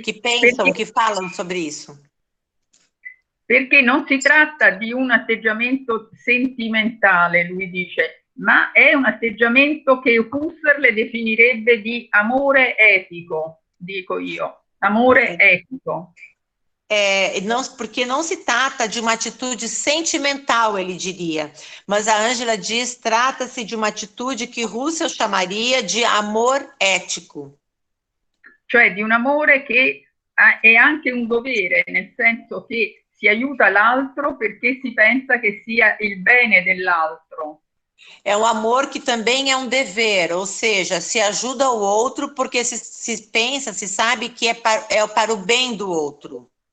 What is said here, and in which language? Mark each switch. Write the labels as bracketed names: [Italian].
[Portuguese] Que pensam, que falam sobre isso. [Italian] Perché non si tratta di un atteggiamento sentimentale, lui dice, ma è un atteggiamento che Husserl definirebbe di amore etico, dico io, amore etico. [Portuguese] Porque não se trata de uma atitude sentimental, ele diria, mas a Ângela diz, trata-se de uma atitude que Husserl chamaria de amor ético. [Italian] Cioè di un amore che è anche un dovere, nel senso che si aiuta l'altro perché si pensa che sia il bene dell'altro. [Portuguese] É um amor que também é um dever, ou seja, se ajuda o outro porque se pensa, se sabe que é para o bem do outro.